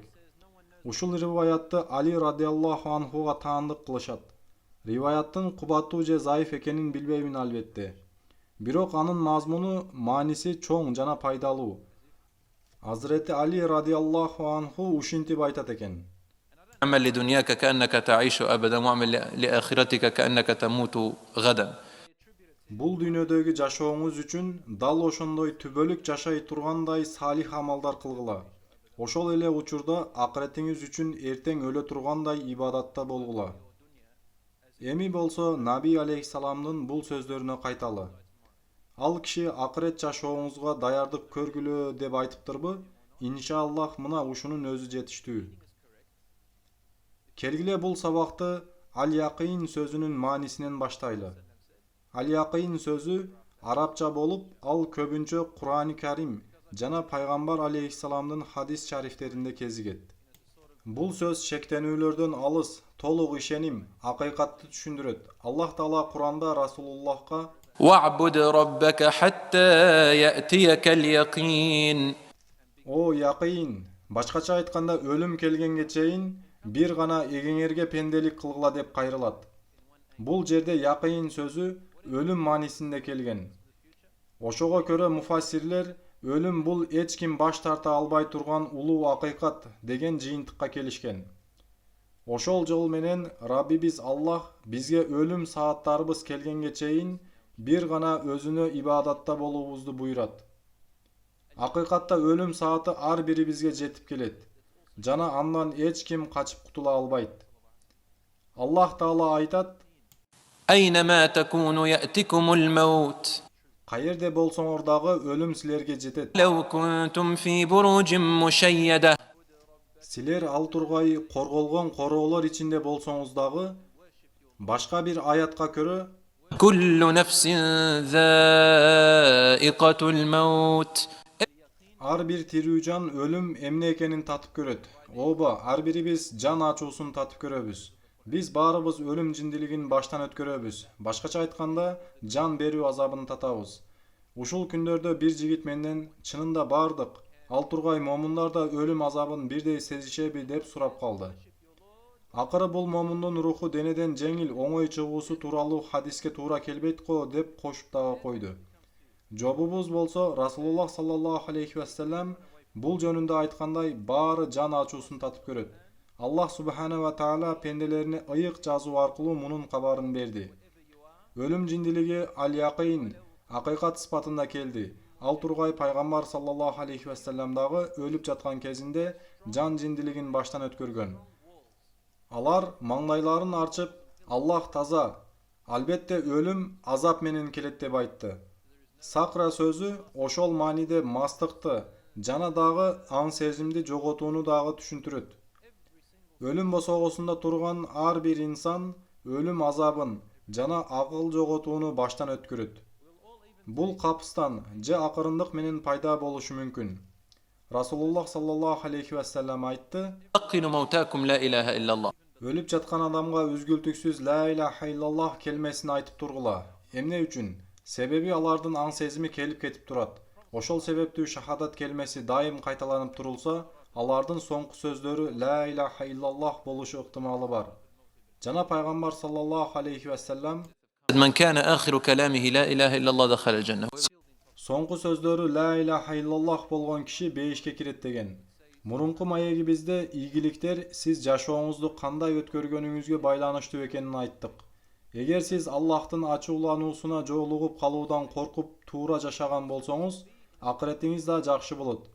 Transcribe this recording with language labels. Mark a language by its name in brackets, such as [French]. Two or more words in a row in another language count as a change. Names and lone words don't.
[Kyrgyz] Ушул риваятты Али [Arabic] رضي الله عنه [Kyrgyz] таандык кылышат. Риваяттын кубаттуу же зайыф экенин билбеймин албетте. Бирок анын мазмуну, мааниси чоң жана пайдалуу. Азырети Али [Arabic] رضي الله عنه [Kyrgyz] ушинтип айтат экен. [Arabic] اعمل لدنياك كأنك تعيش أبدا واعمل لآخرتك كأنك تموت غدا. [Kyrgyz] Бул дүйнөдөгү жашооңуз үчүн дал ошондой түбөлүк жашай тургандай салих амалдар кылгыла. Ошол эле учурда акыретиңиз үчүн эртең өлө тургандай ибадатта болгула. Эми болсо Наби алейхиссаламдын бул сөздөрүнө кайталы. Ал киши акырет жашооңузга даярдык көргүлө деп айтыптырбы? Иншаллах мына ушунун өзү жетиштүү. Келгиле бул сабакты ал-якин сөзүнүн маанисинен баштайлы. Ал-якин сөзү арапча болуп, ал көбүнчө Куран-ы Керим жана Пайгамбар алейхисаламдын хадис шарифтеринде кезигет. Бул сөз шектенүүлөрдөн алыс, толук ишеним, акыйкатты түшүндүрөт. Аллах Таала Куранда Расулуллахка [Arabic] وَاعْبُدْ رَبَّكَ حَتَّى يَأْتِيَكَ الْيَقِينُ. اليقين, [Kyrgyz] башкача айтканда өлүм келгенге чейин бир гана эгеңерге пенделик кылгыла деп кайрылат. Бул жерде яқин сөзү өлүм маанисинде келген. Ошого көрө муфассирлер өлүм бул эч ким баш тарта албай турган улуу акыйкат деген жыйынтыкка келишкен. Ошол жол менен Раббибиз Аллах бизге өлүм сааттарыбыз келгенге чейин бир гана өзүнө ибадатта болуубузду буйрат. Акыйкатта өлүм сааты ар бирибизге жетип келет. Жана андан эч ким качып кутула албайт. Аллах Таала айтат: [Arabic] أَيْنَمَا تَكُونُوا يَأْتِكُمُ الْمَوْتُ [Kyrgyz] Кайерде болсоңор дагы өлүм силерге жетет. [Arabic] لَوْ كُنْتُمْ فِي بُرُوجٍ مُشَيَّدَةٍ. [Kyrgyz] Силер ал тургай корголгон короолор ичинде болсоңуз дагы, башка бир аятка көрө [Arabic] كُلُّ نَفْسٍ ذَائِقَةُ الْمَوْتِ. [Kyrgyz] ар бир тирүү жан өлүм эмне экенин татып көрөт. Ооба, ар бирибиз жан ачуусун татып көрөбүз. Биз баарыбыз өлүм жиндилигин баштан өткөрөбүз. Башкача айтканда, жан берүү азабын татабыз. Ушул күндөрдө бир жигит менден чынында бардык, ал тургай момундар да өлүм азабын бирдей сезишеби деп сурап калды. Акыры бул момундун руху денеден жеңил оңой чыгуусу тууралуу хадиске туура келбейт го деп кошуп дагы койду. Жобубуз болсо Расулуллах [Arabic] صلى الله عليه وسلم [Kyrgyz] бул жөнүндө айткандай баары жан ачуусун татып көрөт. Аллах [Arabic] سبحانه وتعالى [Kyrgyz] пенделерине ыйык жазуу аркылуу мунун кабарын берди. Өлүм жиндилиги ал-яқин, акыйкат сыпатында келди. Ал тургай Пайгамбар [Arabic] صلى الله عليه وسلم [Kyrgyz] дагы өлүп жаткан кезинде жан жиндилигин баштан өткөргөн. Алар маңдайларын арчып, Аллах таза, албетте өлүм азап менен келет деп айтты. Сакра сөзү ошол мааниде мастыкты жана дагы аң сезимди жоготууну дагы түшүндүрөт. Өлүм босогосунда турган ар бир инсан өлүм азабын жана акыл жоготууну баштан өткөрөт. Бул капыстан же акырындык менен пайда болушу мүмкүн. Расулуллах [Arabic] صلى الله عليه وسلم [Kyrgyz] айтты: [Arabic] لَقِّنُوا مَوْتَاكُمْ لَا إِلَهَ إِلَّا اللَّهُ. [Kyrgyz] Өлүп жаткан адамга үзгүлтүксүз [Arabic] لا إله إلا الله [Kyrgyz] келмесин айтып тургула. Эмне үчүн? Себеби алардын аң сезими келип кетип турат. Ошол себептүү шахадат келмеси дайым кайталанып турулса, алардын соңку сөздөрү [Arabic] لا إله إلا الله [Kyrgyz] болушу ыктымалы бар. Жана Пайгамбар [Arabic] صلى الله عليه وسلم مَنْ كَانَ آخِرُ كَلَامِهِ لَا إِلَهَ إِلَّا اللَّهُ دَخَلَ الْجَنَّةَ. [Kyrgyz] соңку сөздөрү [Arabic] لا إله إلا الله [Kyrgyz] болгон киши бейишке кирет деген. Мурунку маегибизде ийгиликтер сиз жашооңузду кандай өткөргөнүңүзгө байланыштуу экенин айттык. Эгер сиз Аллахтын ачуулануусуна жолугуп калуудан коркуп туура жашаган болсоңуз, акыретиңиз да жакшы болот.